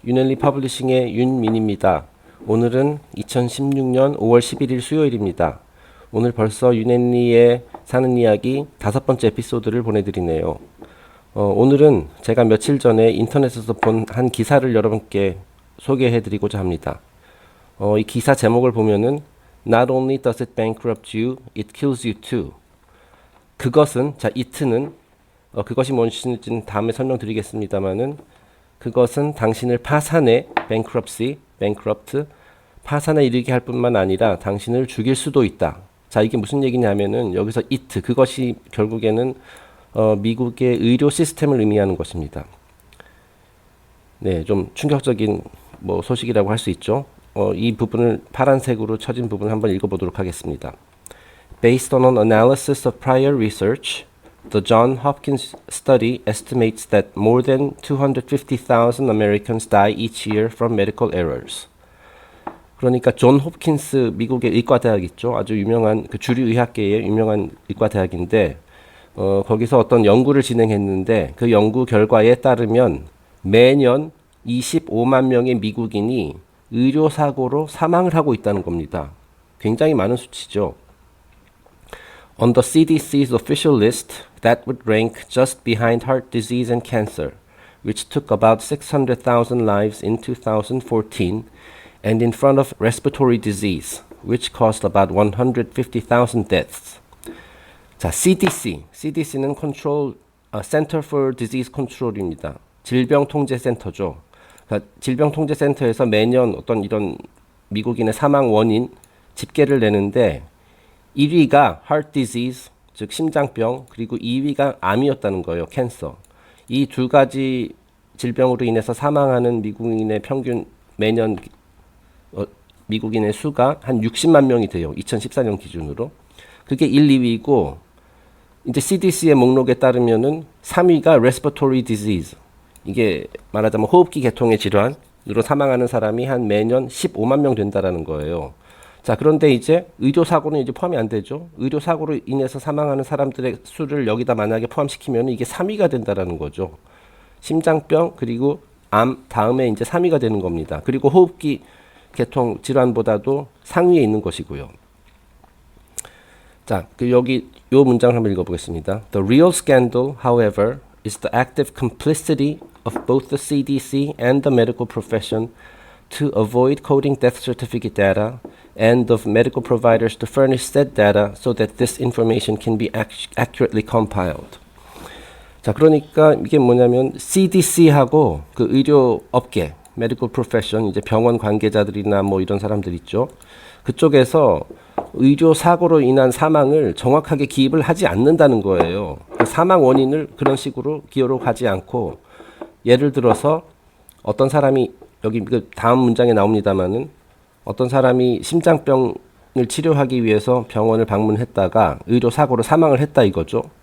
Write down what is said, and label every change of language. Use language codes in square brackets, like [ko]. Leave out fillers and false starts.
[ko] 윤엘리 퍼블리싱의 윤민입니다. 오늘은 2016년 5월 11일 수요일입니다. 오늘 벌써 윤엘리의 사는 이야기 5번째 에피소드를 보내드리네요. 오늘은 제가 며칠 전에 인터넷에서 본 한 기사를 여러분께 소개해드리고자 합니다. 이 기사 제목을 보면은 [en] Not only does it bankrupt you, it kills you too. [ko] 그것은, 자, it는 그것이 뭔지는 다음에 설명드리겠습니다만은 그것은 당신을 파산해, bankrupt, 파산에 이르게 할 뿐만 아니라 당신을 죽일 수도 있다. 자, 이게 무슨 얘기냐면은 여기서 it, 그것이 결국에는 미국의 의료 시스템을 의미하는 것입니다. 네, 좀 충격적인 소식이라고 할 수 있죠. 이 부분을 파란색으로 쳐진 부분을 한번 읽어보도록 하겠습니다. [en] Based on an analysis of prior research, the Johns Hopkins study estimates that more than 250,000 Americans die each year from medical errors. [ko] 그러니까 존 홉킨스 미국의 의과대학 있죠. 아주 유명한 그 주류 의학계의 유명한 의과대학인데 거기서 어떤 연구를 진행했는데 그 연구 결과에 따르면 매년 25만 명의 미국인이 의료사고로 사망을 하고 있다는 겁니다. 굉장히 많은 수치죠. [en] On the CDC's official list, that would rank just behind heart disease and cancer, which took about 600,000 lives in 2014, and in front of respiratory disease, which caused about 150,000 deaths. [ko] 자, CDC는 Center for Disease Control입니다. 질병통제센터죠. 그러니까 질병통제센터에서 매년 어떤 이런 미국인의 사망 원인 집계를 내는데 1위가 heart disease, 즉 심장병, 그리고 2위가 암이었다는 거예요. 캔서. 이 두 가지 질병으로 인해서 사망하는 미국인의 평균 매년 미국인의 수가 한 60만 명이 돼요. 2014년 기준으로. 그게 1, 2위고 이제 CDC의 목록에 따르면은 3위가 respiratory disease. 이게 말하자면 호흡기 계통의 질환으로 사망하는 사람이 한 매년 15만 명 된다라는 거예요. 자, 그런데 이제 의료사고는 이제 포함이 안 되죠. 의료사고로 인해서 사망하는 사람들의 수를 여기다 만약에 포함시키면 이게 3위가 된다라는 거죠. 심장병, 그리고 암, 다음에 이제 3위가 되는 겁니다. 그리고 호흡기 계통 질환보다도 상위에 있는 것이고요. 자, 여기 요 문장을 한번 읽어보겠습니다. [en] The real scandal, however, is the active complicity of both the CDC and the medical profession to avoid coding death certificate data and of medical providers to furnish said data so that this information can be accurately compiled. [ko] 자, 그러니까 이게 뭐냐면 CDC하고 그 의료 업계, medical profession, 이제 병원 관계자들이나 뭐 이런 사람들 있죠. 그쪽에서 의료 사고로 인한 사망을 정확하게 기입을 하지 않는다는 거예요. 그 사망 원인을 그런 식으로 기록하지 않고 예를 들어서 어떤 사람이 여기 그 다음 문장에 나옵니다만은 어떤 사람이 심장병을 치료하기 위해서 병원을 방문했다가 의료사고로 사망을 했다 이거죠.